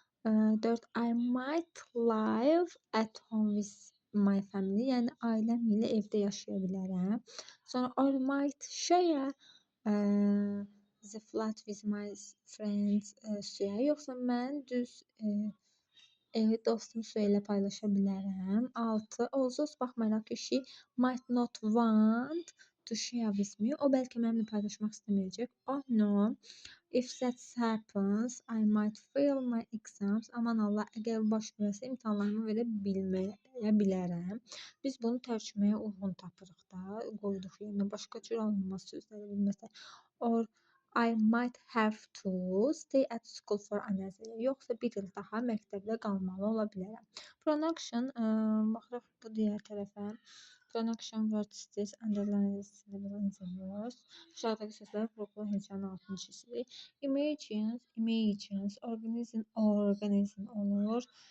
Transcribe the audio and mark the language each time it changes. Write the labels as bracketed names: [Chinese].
[English] 4 I might live at home with my family. [Azerbaijani] Yəni ailəm ilə evdə yaşaya bilərəm. [English] Sonra I might share the flat with my friends. [Azerbaijani] Yoxsa mən düz evi dostum ilə paylaşa bilərəm. [English] 6 also [Azerbaijani] baxmayaraq ki, [English] she might not want to share with me. [Azerbaijani] O bəlkə mənimlə paylaşmaq istəməyəcək. [English] Oh no. If that happens, I might fail my exams. [Azerbaijani] Aman Allah, əgər baş versə imtahanlarımı verə bilərəm. Biz bunu tərcüməyə uyğun tapırıq da, qoyduq yerinə. Başqa cür alınmaz sözləri bilməsə. [English] Or I might have to stay at school for another year. [Azerbaijani] Yoxsa bir il daha məktəbdə qalmalı ola bilərəm. Pronunciation, baxırıq bu digər tərəfə. [English] Pronunciation words this underlines in the words. [Azerbaijani] Aşağıdakı sözlər vurğula hecanın altını çizirik. Imagines, organism olur.